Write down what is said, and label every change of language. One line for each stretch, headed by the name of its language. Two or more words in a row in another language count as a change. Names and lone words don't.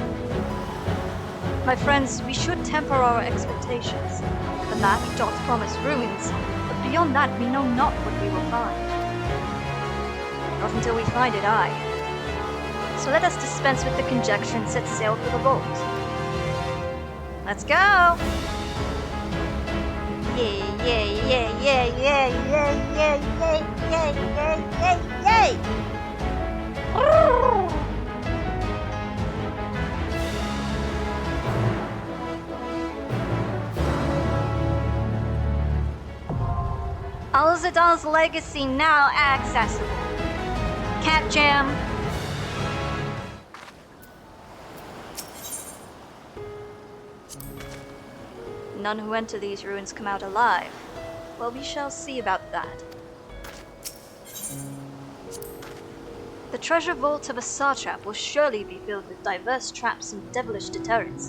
English: My friends, we should temper our expectations. The map doth promise ruins, but beyond that we know not what we will find. Not until we find it, aye. So let us dispense with the conjecture and set sail for the vault. Let's go! Yay, yay, yay, yay, yay, yay, yay, yay, yay, yay, yay, yay! Alzadal's legacy now accessible. Cat Jam. None who enter these ruins come out alive. Well, we shall see about that. The treasure vault of a satrap will surely be filled with diverse traps and devilish deterrents.